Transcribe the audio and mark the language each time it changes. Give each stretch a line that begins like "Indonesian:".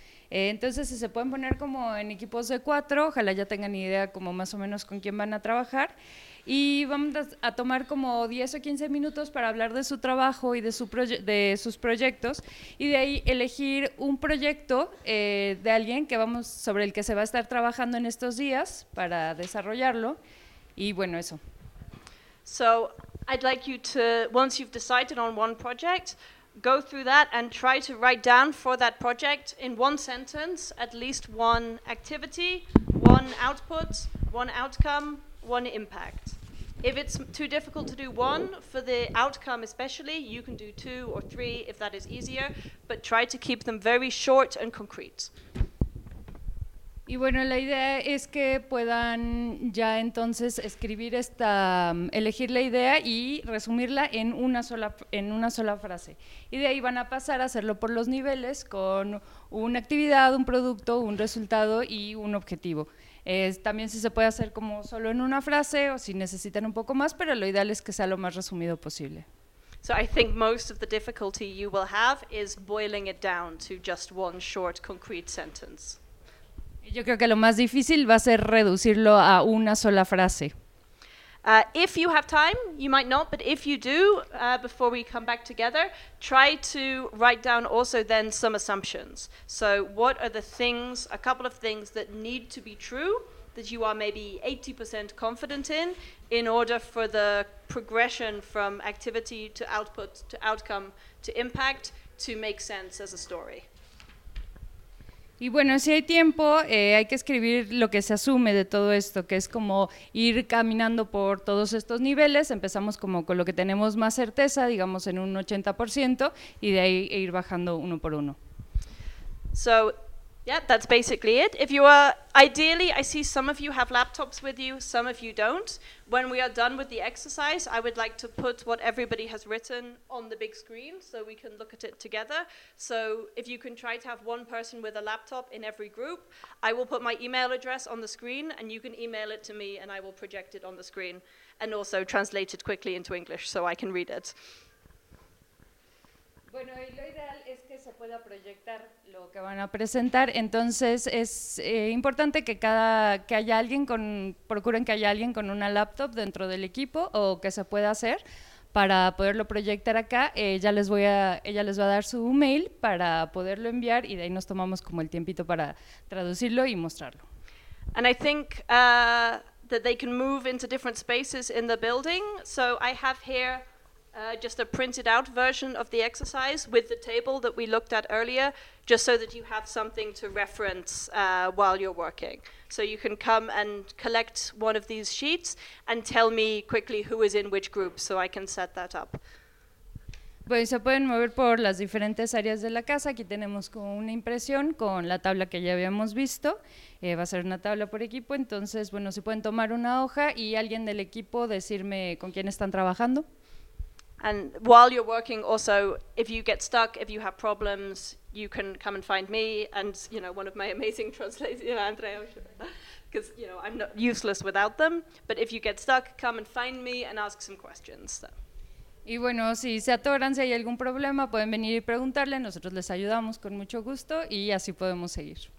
Spanish: Entonces, si se pueden poner como en equipos de 4, ojalá ya tengan idea como más o menos con quién van a trabajar, y vamos a tomar como 10 o 15 minutos para hablar de su trabajo y de sus proyectos, y de ahí elegir un proyecto de alguien sobre el que se va a estar trabajando en estos días para desarrollarlo, y bueno, eso.
English: So I'd like you to, once you've decided on one project, go through that and try to write down for that project in one sentence at least one activity, one output, one outcome, one impact. If it's too difficult to do one, for the outcome especially, you can do 2 or 3 if that is easier, but try to keep them very short and concrete.
Spanish: Y bueno, la idea es que puedan ya entonces escribir esta, elegir la idea y resumirla en una sola frase. Y de ahí van a pasar a hacerlo por los niveles con una actividad, un producto, un resultado y un objetivo. También si se puede hacer como solo en una frase o si necesitan un poco más, pero lo ideal es que sea lo más resumido posible.
English: So I think most of the difficulty you will have is boiling it down to just one short concrete sentence.
Spanish: Yo creo que lo más difícil va a ser reducirlo a una sola frase.
English: If you have time, you might not, but if you do, before we come back together, try to write down also then some assumptions. So what are the things, a couple of things that need to be true that you are maybe 80% confident in order for the progression from activity to output to outcome to impact to make sense as a story.
Spanish: Y bueno, si hay tiempo, hay que escribir lo que se asume de todo esto, que es como ir caminando por todos estos niveles. Empezamos como con lo que tenemos más certeza, digamos en un 80%, y de ahí ir bajando uno por uno.
English: So, yeah, that's basically it. If you are, ideally, I see some of you have laptops with you, some of you don't. When we are done with the exercise, I would like to put what everybody has written on the big screen so we can look at it together. So if you can try to have one person with a laptop in every group, I will put my email address on the screen and you can email it to me and I will project it on the screen and also translate it quickly into English so I can read it.
Spanish: Bueno, y lo ideal es que se pueda proyectar lo que van a presentar, entonces es importante que procuren que haya alguien con una laptop dentro del equipo o que se pueda hacer para poderlo proyectar acá. Ella les va a dar su mail para poderlo enviar y de ahí nos tomamos como el tiempito para traducirlo y mostrarlo.
English: And I think that they can move into different spaces in the building, so I have here just a printed out version of the exercise with the table that we looked at earlier, just so that you have something to reference while you're working. So you can come and collect one of these sheets and tell me quickly who is in which group so I can set that up.
Spanish: Bueno, se pueden mover por las diferentes áreas de la casa. Aquí tenemos como una impresión con la tabla que ya habíamos visto. Va a ser una tabla por equipo. Entonces, bueno, se pueden tomar una hoja y alguien del equipo decirme con quién están trabajando.
English: And while you're working also, if you get stuck, if you have problems, you can come and find me and, you know, one of my amazing translators, you know, Andrea, because, you know, I'm not useless without them. But if you get stuck, come and find me and ask some questions. So.
Spanish: Y bueno, si se atoran, si hay algún problema, pueden venir y preguntarle. Nosotros les ayudamos con mucho gusto y así podemos seguir.